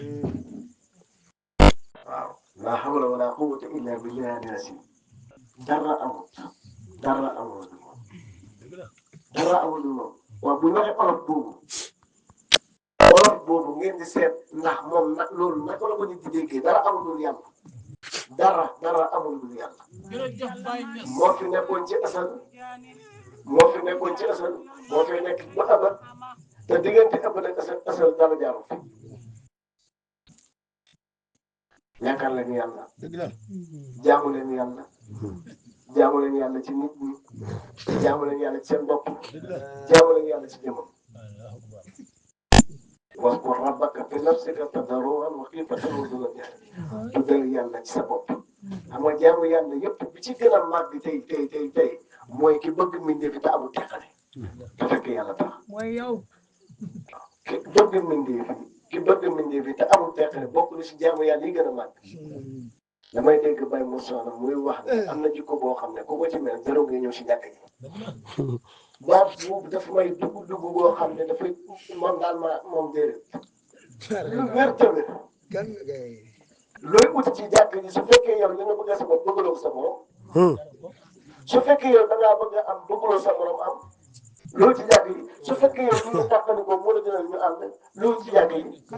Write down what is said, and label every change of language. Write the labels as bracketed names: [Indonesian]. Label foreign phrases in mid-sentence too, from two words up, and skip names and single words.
[Wolof] waaw [Arabic] لا حول ولا قوة إلا بالله العظيم [Wolof] dara amul dara amul moom dara amul moom waaw bu ñu waxee olof boobu ngeen di seet ndax moom nag loolu naka la ko nit di déggee dara amul lu yàlla dara amul lu yàlla moo fi nekkoon ci asal moo fi nekkoon ci asal moo fi nekk ba abat te diggante abat ak asal dara jaaru fi yaakaar leen yàlla jaamu leen yàlla jaamu leen yàlla ci nit ñi jaamu leen yàlla ci seen bopp jaamu leen yàlla ci jëmmam [Arabic] واذكر ربك في نفسك تضرعا وخيفة ودون الجهل [Wolof] tuddal yàlla ci sa bopp xam nga jaamu yàlla yëpp bi ci gën a màgg tey mooy ki bëgg mbindeef te amul teqale te fekk yàlla tax mooy yow ki bëgg mbindeef te amul teqale bokk na si jaamu yàlla yi gën a màgg damay dégg Baye Moussa muy wax ne am na jikko boo xam ne ku ko ci mel jarul nga ñëw si jàkk ji baat boobu dafa may dugg boo xam ne dafay moom daal moom déedéet lu wér tamit looy ut ci jàkk ji su fekkee yow li nga bëgg sa bopp bëggaloo sa morom su fekkee yow da ngaa bëgg a am bëggaloo sa morom am loolu ci jàkk yi su fekkee yow li nga tàqali ko moo la gënal ñu ànd loolu ci jàkk yi